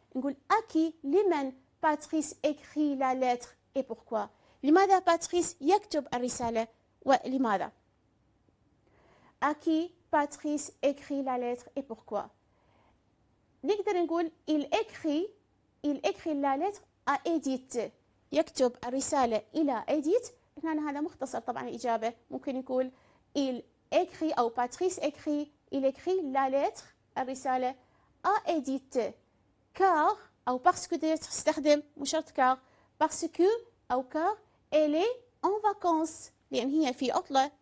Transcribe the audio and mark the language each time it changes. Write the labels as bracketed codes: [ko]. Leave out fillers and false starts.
[ar] نقول [fr] à qui [ar] لمن باتريس [fr] écrit la lettre et pourquoi. [ar] لماذا باتريس يكتب الرسالة ولماذا. [fr] à qui Patrice écrit la lettre et pourquoi. [ar] نقدر نقول [fr] il écrit la lettre à Edith. [ar] يكتب الرسالة إلى Edith. هنا هذا مختصر طبعا الإجابة ممكن يقول il écrit أو Patrice écrit [fr] il écrit la lettre [ar] الرسالة à Edith car أو parce que تستخدم مش شرط car parce que أو [fr] car elle est en vacances [ar] لأن هي في عطلة.